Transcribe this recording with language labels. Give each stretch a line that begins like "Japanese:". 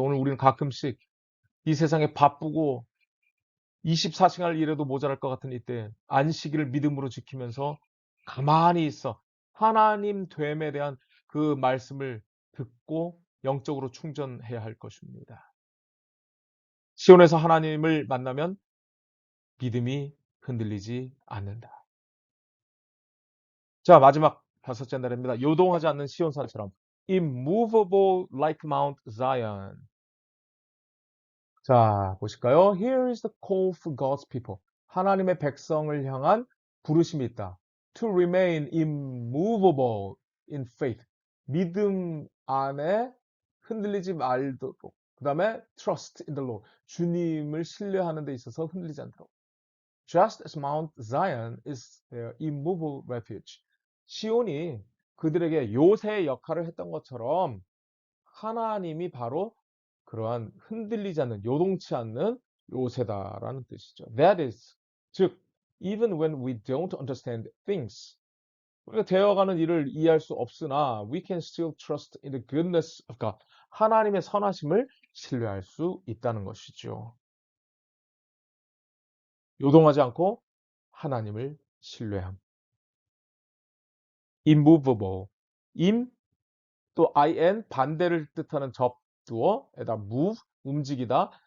Korean: 오늘 우리는 가끔씩 이 세상에 바쁘고 24시간을 일해도 모자랄 것 같은 이때 안식일을 믿음으로 지키면서 가만히 있어 하나님 됨에 대한 그 말씀을 듣고 영적으로 충전해야 할 것입니다. 시온에서 하나님을 만나면 믿음이 흔들리지 않는다. 자, 마지막 다섯째 날입니다. 요동하지 않는 시온산처럼
English: immovable like Mount Zion.
Korean: 자, 보실까요?
English: Here is the call for God's people.
Korean: 하나님의 백성을 향한 부르심이 있다.
English: To remain immovable in faith.
Korean: 믿음 안에 흔들리지 말도록. 그 다음에
English: trust in the Lord.
Korean: 주님을 신뢰하는 데 있어서 흔들리지 않도록.
English: Just as Mount Zion is their immovable refuge.
Korean: 시온이 그들에게 요새의 역할을 했던 것처럼 하나님이 바로 그러한 흔들리지 않는, 요동치 않는 요새다라는 뜻이죠.
English: That is,
Korean: 즉,
English: even when we don't understand things,
Korean: 우리가 되어가는 일을 이해할 수 없으나
English: we can still trust in the goodness of God.
Korean: 하나님의 선하심을 신뢰할 수 있다는 것이죠. 요동하지 않고 하나님을 신뢰함.
English: immovable.
Korean: im 또 in 반대를 뜻하는 접두어에다 move 움직이다.